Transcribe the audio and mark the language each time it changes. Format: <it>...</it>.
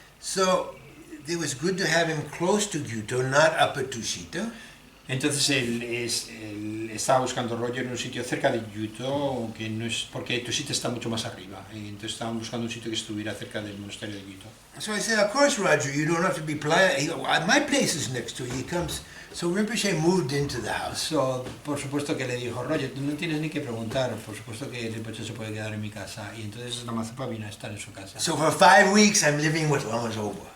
<en>So it was good to have him close to Yuto, not up at Tushita.</en> <es>Entonces él estaba buscando rollo en un sitio cerca de Yuto, que no es, porque Tushita está mucho más arriba. Entonces estaban buscando un sitio que estuviera cerca del monasterio de Yuto.</es> <en>So I said, of course, Roger, you don't have to be polite. My place is next to you. He comes. So Rinpoche moved into the house.</en> <es>So, por supuesto que le dijo, Roger, tú no tienes ni que preguntar, por supuesto que Rinpoche se puede quedar en mi casa. Y entonces Lama Zopa vino a estar en su casa.</es> <en>So for 5 weeks, I'm living with Lama Zopa.</en>